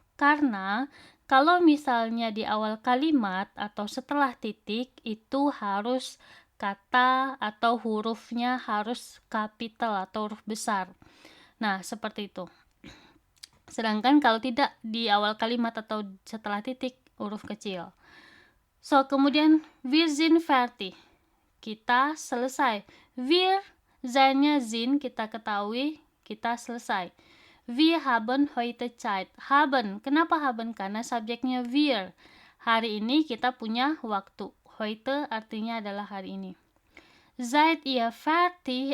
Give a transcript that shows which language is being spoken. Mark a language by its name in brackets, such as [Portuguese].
[Indonesian] Karena kalau misalnya di awal kalimat atau setelah titik, itu harus kata atau hurufnya harus kapital atau huruf besar. Nah, seperti itu. Sedangkan kalau tidak, di awal kalimat atau setelah titik, huruf kecil. [German] So, kemudian wir sind fertig. [Indonesian] Kita selesai. Wir, zainnya sind, kita ketahui, kita selesai. [German] Wir haben heute Zeit. Haben, kenapa haben? [Indonesian] Karena subjeknya wir. Hari ini kita punya waktu. Heute artinya adalah hari ini. [German] Seid ihr fertig?